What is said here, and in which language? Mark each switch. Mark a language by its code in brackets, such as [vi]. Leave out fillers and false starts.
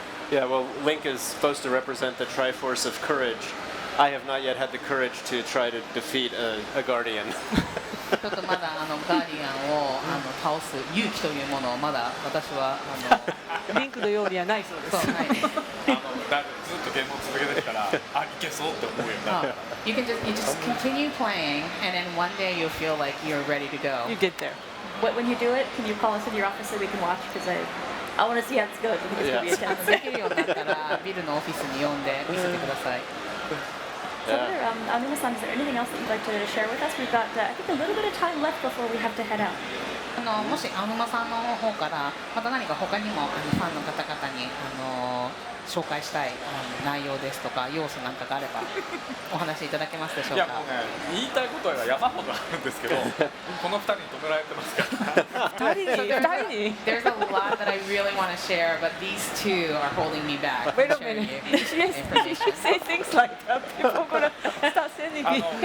[en] Yeah, well, Link is supposed to represent the Triforce of courage. I have not yet had the courage to try to defeat a Guardian. [ja] ちょっとまだガーディアンを倒す勇気というものをまだ私はリンクのようにはないそうです。そうないです。だずっとゲームを続けてきたら、あ、いけそうって思うようになって。 [en] You just continue playing, and then one day you'll feel like you're ready to go. You get there. When you do it, can you call us in your office so we can watch? Because I want to see how this goes. I think it's going to be intense. [ja] できるようになったらビルのオフィスに呼んで見せてください。 [en] So there, Anuma-san, is there anything else that you'd like to share with us? We've got, I think, a little bit of time left before we have to head out. [ja] もしアヌマさんの方からまた何か他にもファンの方々に紹介したい内容ですとか要素なんかがあればお話しいただけますでしょうか。いやもうね、言いたいことは山ほどあるんですけど、この2人に止められてますから。二人に [en] There's a lot that I really want to share, but these two are holding me back. Wait a from sharing minute. you Yes, you information. should say things like that. People are gonna start sending me.